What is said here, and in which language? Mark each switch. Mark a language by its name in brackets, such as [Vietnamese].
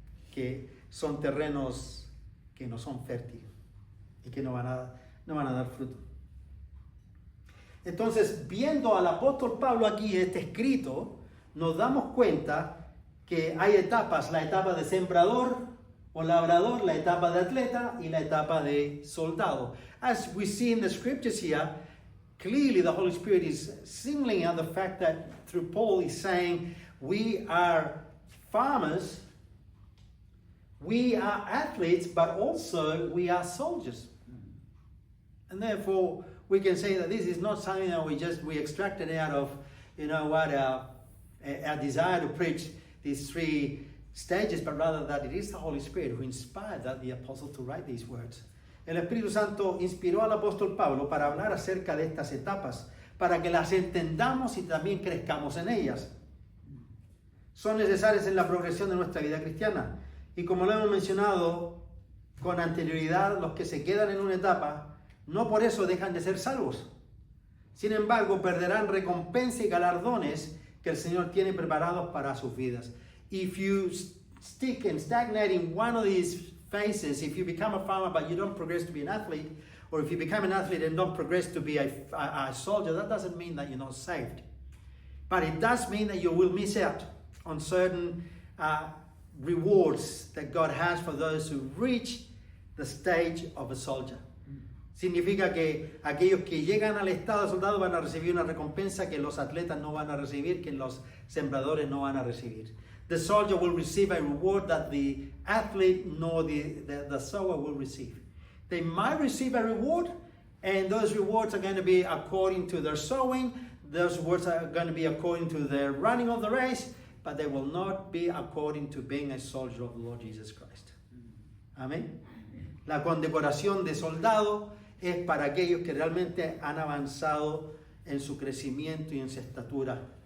[Spanish] Que son terrenos que no son fértiles y que no van a dar fruto. Entonces, viendo al apóstol Pablo aquí este escrito, nos damos cuenta que hay etapas, la etapa de sembrador o labrador, la etapa de atleta y la etapa de soldado. [English] As we see in the scriptures here, clearly the Holy Spirit is singling out the fact that through Paul he's saying we are farmers, we are athletes, but also we are soldiers. And therefore we can say that this is not something that we extracted out of, our desire to preach these three stages, but rather that it is the Holy Spirit who inspired the apostle to write these words. [Spanish] El Espíritu Santo inspiró al apóstol Pablo para hablar acerca de estas etapas, para que las entendamos y también crezcamos en ellas. Son necesarias en la progresión de nuestra vida cristiana. Y como lo hemos mencionado con anterioridad, los que se quedan en una etapa, no por eso dejan de ser salvos. Sin embargo, perderán recompensa y galardones que el Señor tiene preparados para sus vidas. [English] If you stick and stagnate in one of these phases, if you become a farmer but you don't progress to be an athlete, or if you become an athlete and don't progress to be a soldier, that doesn't mean that you're not saved. But it does mean that you will miss out on certain rewards that God has for those who reach the stage of a soldier. [Spanish] Significa que aquellos que llegan al estado de soldado van a recibir una recompensa que los atletas no van a recibir, que los sembradores no van a recibir. [English] The soldier will receive a reward that the athlete nor the sower will receive. They might receive a reward, and those rewards are going to be according to their sowing. Those rewards are going to be according to their running of the race, but they will not be according to being a soldier of the Lord Jesus Christ. [Spanish] Amén. La condecoración de soldado es para aquellos que realmente han avanzado en su crecimiento y en su estatura.